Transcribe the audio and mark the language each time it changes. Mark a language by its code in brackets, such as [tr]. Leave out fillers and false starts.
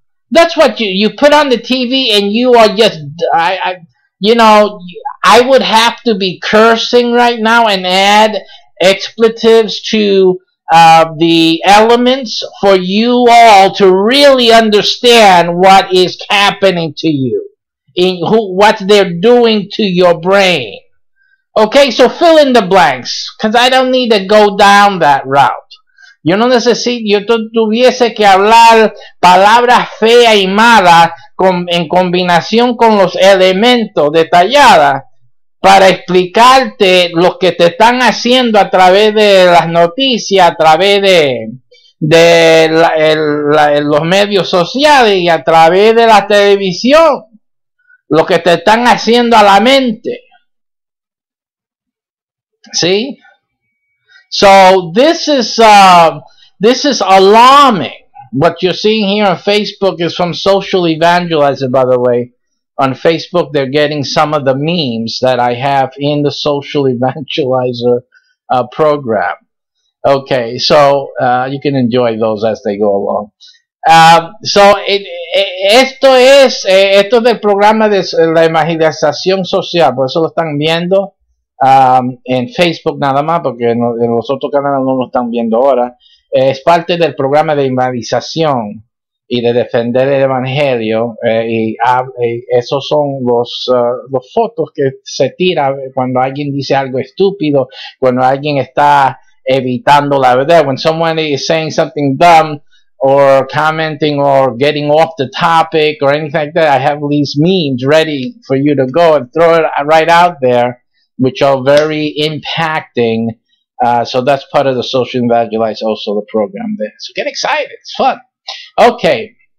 [en] That's what you put on the TV, and you are just, I would have to be cursing right now and add expletives to the elements for you all to really understand what is happening to you. What they're doing to your brain. Okay, so fill in the blanks, because I don't need to go down that route. [es] Yo tuviese que hablar palabras feas y malas en combinación con los elementos detalladas para explicarte lo que te están haciendo a través de las noticias, a través de los medios sociales y a través de la televisión. Lo que te están haciendo a la mente. [en] See? So this is alarming. What you're seeing here on Facebook is from Social Evangelizer, by the way. On Facebook, they're getting some of the memes that I have in the Social Evangelizer program. Okay, so you can enjoy those as they go along. [es] Esto es del programa de la evangelización social, por eso lo están viendo en Facebook nada más, porque en los otros canales no lo están viendo ahora. Es parte del programa de evangelización y de defender el evangelio, y esos son los fotos que se tiran cuando alguien dice algo estúpido, cuando alguien está evitando la verdad. [en] When someone is saying something dumb, or commenting or getting off the topic or anything like that, I have these memes ready for you to go and throw it right out there, which are very impacting. So that's part of the Social Evangelize, also the program there. So get excited. It's fun. Okay.